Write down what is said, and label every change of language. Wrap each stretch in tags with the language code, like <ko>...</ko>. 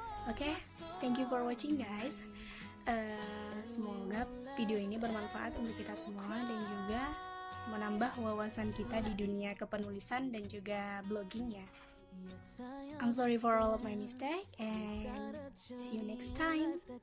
<en>Oke, thank you for watching guys.</en> <id>Semoga video ini bermanfaat untuk kita semua dan juga menambah wawasan kita di dunia kepenulisan dan juga blogging ya.</id> <en>I'm sorry for all of my mistake and see you next time.</en>